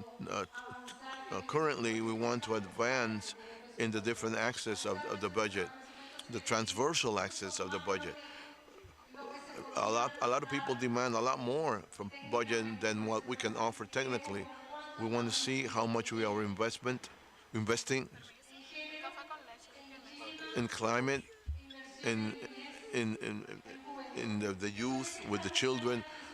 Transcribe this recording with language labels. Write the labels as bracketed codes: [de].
[en] Uh, Currently, we want to advance in the different axes of the budget, the transversal axis of the budget. A lot of people demand a lot more from budget than what we can offer technically. We want to see how much we are investing [es] Café con leche, ¿tú entiendes? [en] in climate, in in in, in the youth, with the children.